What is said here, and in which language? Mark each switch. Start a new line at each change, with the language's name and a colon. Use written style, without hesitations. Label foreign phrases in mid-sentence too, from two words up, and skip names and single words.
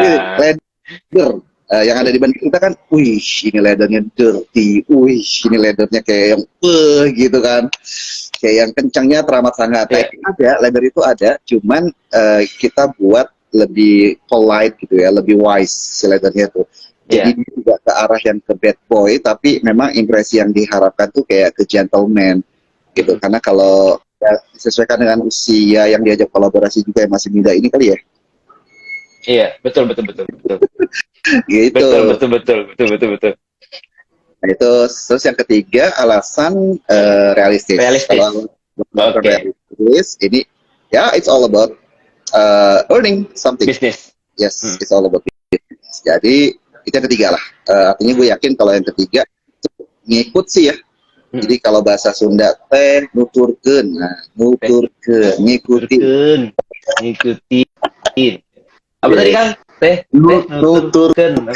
Indonesian: Leather yang ada di Bandung kita kan, wih ini leathernya dirty, wih ini leathernya kayak yang gitu kan, kayak yang kencangnya teramat sangat. Ada leather itu ada, cuman kita buat lebih polite gitu ya, lebih wise si leathernya tuh. Jadi tidak ke arah yang ke
English: bad boy,
Indonesian: tapi memang impresi yang diharapkan tuh kayak ke gentleman gitu. Karena kalau ya, disesuaikan dengan usia yang diajak kolaborasi juga yang masih muda ini kali ya. Iya, betul. Gitu. Betul. Nah, itu terus yang ketiga alasan realistis. Kalau realistis ini ya
English: it's all about earning something.
Indonesian: Business.
English: Yes, it's all about business.
Indonesian: Jadi itu yang ketiga lah. Artinya gue yakin kalau yang ketiga ngikut sih ya. Jadi kalau bahasa Sunda
Sundanese: teh nuturkeun,
Indonesian: ngikutin. Apa tadi Kang?
Sundanese: Teh nuturkeun.